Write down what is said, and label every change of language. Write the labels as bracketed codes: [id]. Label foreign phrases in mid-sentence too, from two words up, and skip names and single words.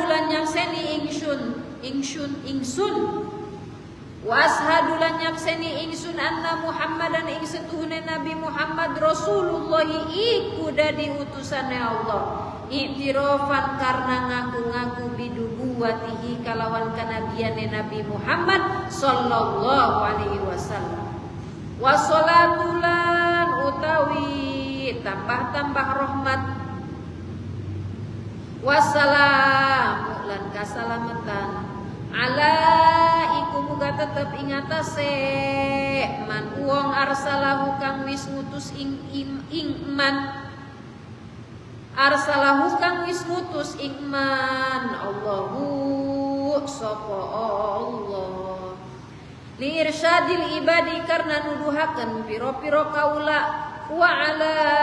[jv] lan nyakseni ingsun [ar] wa asyhadu [jv] lan nyakseni ingsun [ar] anna Muhammadan [jv] ing setuhune Nabi Muhammad Rasulullah iku dadi utusane Allah i'tirafan karena ngaku-ngaku bidubuwatihi kalawan kanabiane Nabi Muhammad [ar] sallallahu alaihi wasallam wa sholatulan [jv] utawi tambah-tambah rahmat wassalamu lan kasalamatan ala iku muga tetep ing atase man wong arsalahu kang wis ngutus ing [ar] man arsalahu [jv] kang wis ngutus ing [ar] man Allahu [jv] sapa Allah [ar] li irsyadil ibadi [jv] karena nuduhaken piro-piro kaula [ar] wa ala